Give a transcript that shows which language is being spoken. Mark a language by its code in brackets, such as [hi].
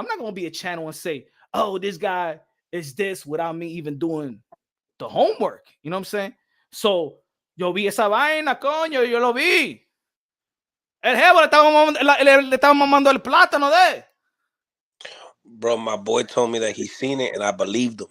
[en] I'm not going to be a channel and say, oh, this guy is this without me even doing the homework. You know what I'm saying? [es] So, yo vi esa vaina, coño, yo lo vi. El jevo le estaba mamando el plátano de. [en] Bro, my boy told me that he seen it, and I believed him.